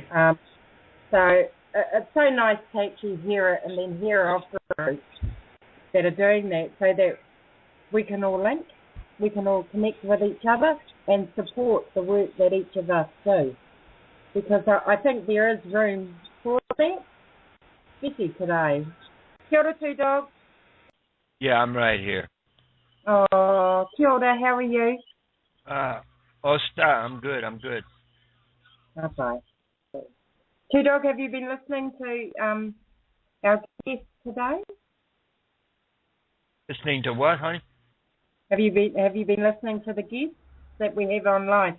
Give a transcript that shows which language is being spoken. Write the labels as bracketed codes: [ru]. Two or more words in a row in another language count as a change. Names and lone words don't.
[en] So it's so nice to actually hear it and then hear of groups that are doing that, so that we can all link, we can all connect with each other and support the work that each of us do. Because I think there is room for that, especially today. [mi] Kia ora, [en] Two Dogs. Yeah, I'm right here. [mi] Oh, kia ora, [en] how are you? Osta, I'm good. Okay. Two Dog, have you been listening to our guest today? Listening to what, honey? Have you been listening to the guests that we have online?